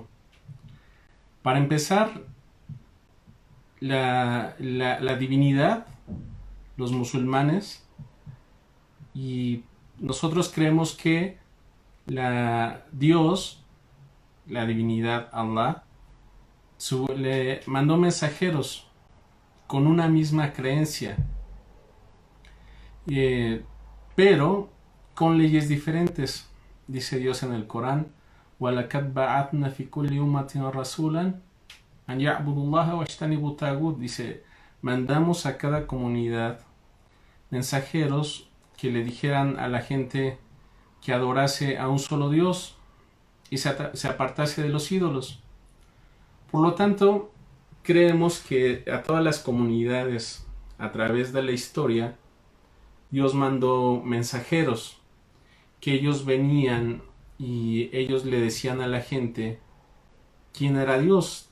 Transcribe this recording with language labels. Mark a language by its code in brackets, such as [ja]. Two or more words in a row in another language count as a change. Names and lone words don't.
[es] Para empezar, la divinidad, los musulmanes, y nosotros creemos que Dios, la divinidad Allah, le mandó mensajeros con una misma creencia, pero con leyes diferentes. Dice Dios en el Corán: [ar] وَلَقَدْ بَعَثْنَا فِي كُلِّ أُمَّةٍ رَسُولًا أَنْ يَعْبُدُوا اللَّهَ وَاجْتَنِبُوا الطَّاغُوتَ. [es] Dice, mandamos a cada comunidad mensajeros que le dijeran a la gente que adorase a un solo Dios y se apartase de los ídolos. Por lo tanto, creemos que a todas las comunidades, a través de la historia, Dios mandó mensajeros, que ellos venían y ellos le decían a la gente quién era Dios.